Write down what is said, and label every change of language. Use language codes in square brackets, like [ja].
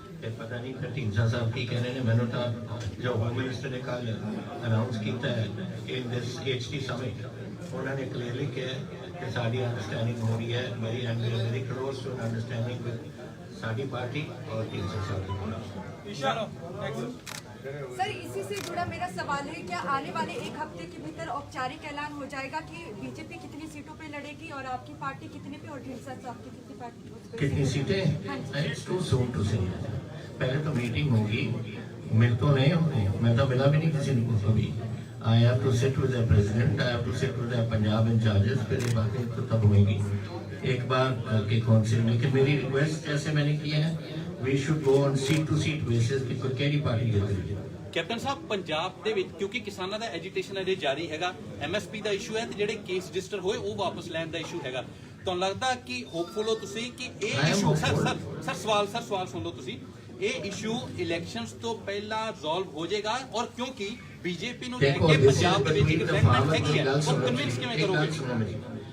[pa] ਤੇ ਪਤਾ ਨਹੀਂ ਫਿਰ ਢੀਂਡਸਾ ਸਾਹਿਬ ਕੀ ਕਹਿ ਰਹੇ ਨੇ ਮੈਨੂੰ ਤਾਂ ਜੋ ਹੋਮ ਮਿਨਿਸਟਰ ਨੇ ਕੱਲ ਅਨਾਉਂਸ ਕੀਤਾ ਹੈ [en] in this [pa] HT ਸਮਿਟ ਉਹਨਾਂ ਨੇ ਕਲੀਅਰਲੀ ਕਿਹਾ ਕਿ ਸਾਡੀ ਅੰਡਰਸਟੈਂਡਿੰਗ ਹੋ ਰਹੀ ਹੈ [en] very and very close to understanding with [pa] ਸਾਡੀ ਪਾर्टी और ढींडसा साहब [hi] सर इसी से जुड़ा मेरा सवाल है क्या आने वाले एक हफ्ते के भीतर औपचारिक ऐलान हो जाएगा कि बीजेपी कितनी सीटों पे लड़ेगी और आपकी पार्टी कितने पे और ढींडसा साहब की कितनी पार्टी कितनी सीटें [en] it's too soon to say [hi] पहले तो मीटिंग होगी मिल तो नहीं होंगे मैं तो मिला भी नहीं किसी को कभी [en] I have to sit with the president I have to sit with the Punjab incharges [hi] फिर ये बातें तो तब होंगी एक बार के कौन से लेकिन मेरी रिक्वेस्ट जैसे मैंने की है [en] we should go on seat to seat basis [hi] कि केड़ी पार्टी जीत रही है [pa] ਕੈਪਟਨ ਸਾਹਿਬ ਪੰਜਾਬ ਦੇ ਵਿੱਚ ਕਿਉਂਕਿ ਕਿਸਾਨਾਂ ਦਾ ਐਜੀਟੇਸ਼ਨ ਅਜੇ ਜਾਰੀ ਹੈਗਾ MSP ਦਾ ਇਸ਼ੂ ਹੈ ਤੇ ਜਿਹੜੇ ਕੇਸ ਰਜਿਸਟਰ ਹੋਏ ਉਹ ਵਾਪਸ ਲੈਣ ਦਾ ਇਸ਼ੂ ਹੈਗਾ ਤੁਹਾਨੂੰ ਲੱਗਦਾ ਕਿ ਹੋਪਫੁਲ ਹੋ ਤੁਸੀਂ ਕਿ ਇਹ ਇਸ਼ੂ ਸਰ ਸਵਾਲ ਸੁਣ ਲਓ ਤੁਸੀਂ ਇਹ ਇਸ਼ੂ ਇਲੈਕਸ਼ਨਸ ਤੋਂ ਪਹਿਲਾਂ ਰਿਜ਼ੋਲਵ ਹੋ ਜਾਏਗਾ ਔਰ ਕਿਉਂਕਿ ਬੀਜੇਪੀ ਨੂੰ ਲੈ ਕੇ ਪੰਜਾਬ ਦੇ ਵਿੱਚ ਇੱਕ ਸੈਗਮੈਂਟ ਹੈਗੀ ਹੈ ਉਹ ਕਨਵਿੰਸ ਕਿਵੇਂ ਕਰੋਗੇ